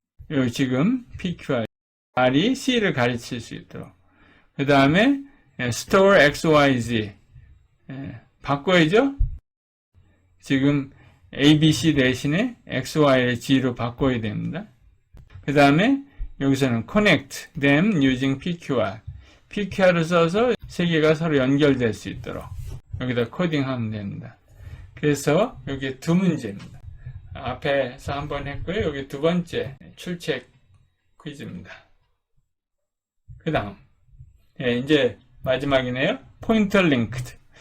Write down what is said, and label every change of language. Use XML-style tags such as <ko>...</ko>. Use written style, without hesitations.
<ko>여기 지금 PQR, R이 C를 가르칠 수 있도록. 그 다음에 store XYZ 바꿔야죠. 지금 ABC 대신에 XY를 G로 바꿔야 됩니다. 그 다음에 여기서는</ko> <en>connect them using PQR.</en> <ko>PQR을 써서 세 개가 서로 연결될 수 있도록 여기다 코딩하면 됩니다. 그래서 여기 두 문제입니다. 앞에서 한 번 했고요. 여기 두 번째 출첵 퀴즈입니다. 그 다음 이제 마지막이네요. 포인터 링크드.</ko>